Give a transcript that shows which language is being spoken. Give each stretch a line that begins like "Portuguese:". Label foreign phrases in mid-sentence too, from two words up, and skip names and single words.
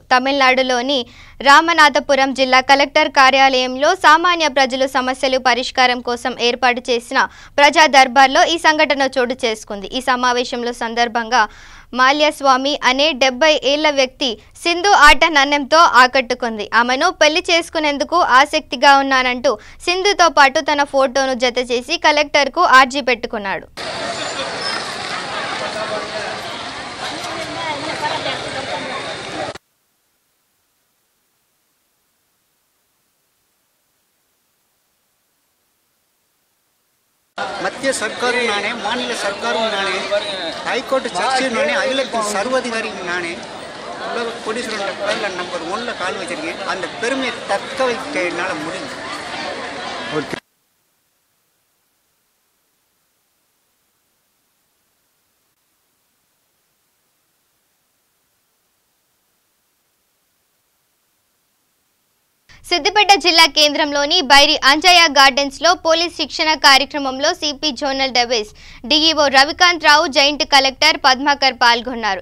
Telugu: తమిళనాడులోని రామనాథపురం జిల్లా కలెక్టర్ కార్యాలయంలో సామాన్య ప్రజలు సమస్యలు పరిష్కారం కోసం ఏర్పాటు చేసిన ప్రజా దర్బార్లో ఈ సంఘటన చోటు చేసుకుంది. ఈ సమావేశంలో సందర్భంగా మాల్యస్వామి అనే 70 ఏళ్ల వ్యక్తి సింధు ఆట నన్నెంతో ఆకట్టుకుంది. ఆమెను పెళ్లి చేసుకునేందుకు ఆసక్తిగా ఉన్నానంటూ సింధుతో పాటు తన ఫోటోను జత చేసి కలెక్టర్కు ఆర్జీ పెట్టుకున్నాడు.
Tamil: மத்திய சர்க்காரும் நானே, மாநில சர்க்காரும் நானே, ஹைகோர்ட் ஜட்ஜும் நானே, அகிலத்தின் சர்வாதிகாரியும் நானே, உலக கோடீஸ்வரன் பேரில் நம்பர் 1ல கால் வச்சிருக்கேன். அந்த பெருமையை தக்க வைக்க என்னால் முடியும்.
Telugu: సిద్దిపేట జిల్లా కేంద్రంలోని బైరి అంజయ్య గార్డెన్స్ లో పోలీస్ శిక్షణ కార్యక్రమంలో సిపి జోనల్ డెవిస్ డిఈఓ రవికాంత్ రావు, జాయింట్ కలెక్టర్ పద్మాకర్ పాల్గొన్నారు.